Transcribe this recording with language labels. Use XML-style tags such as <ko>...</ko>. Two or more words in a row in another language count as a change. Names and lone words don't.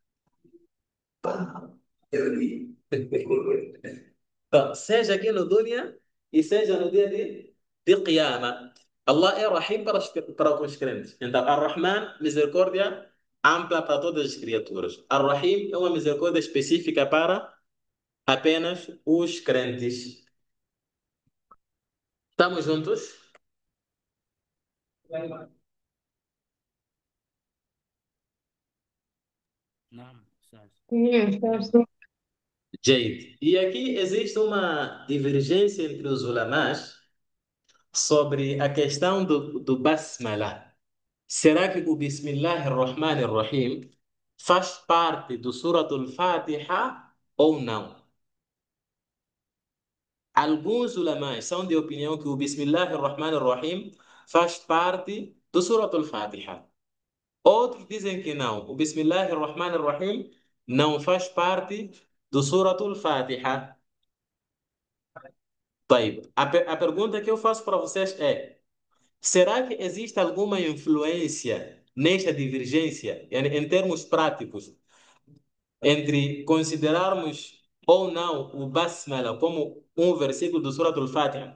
<pt>Então, seja aqui no Dunya e seja no dia de Qiyamah. Allah é Rahim para os crentes. Então, Ar-Rahman, misericórdia ampla para todas as criaturas. Ar-Rahim é uma misericórdia específica para apenas os crentes. Estamos juntos?</pt> <ar>نعم أستاذ.</ar> <pt>Jade. E aqui existe uma divergência entre os ulamás sobre a questão do Basmala. Será que o</pt> <ar>بسم الله الرحمن الرحيم</ar> <pt>faz parte do Suratul Fatiha ou não? Alguns ulamás são de opinião que o</pt> <ar>بسم الله الرحمن الرحيم</ar> <pt>faz parte do Suratul Fatiha. Outros dizem que não. O</pt> <ar>بسم الله الرحمن الرحيم</ar> <pt>não faz parte do Suratul Fatiha. Taib. A pergunta que eu faço para vocês é: será que existe alguma influência nesta divergência, em termos práticos, entre considerarmos ou não o Basmala como um versículo do Surah Al-Fatiha?</pt>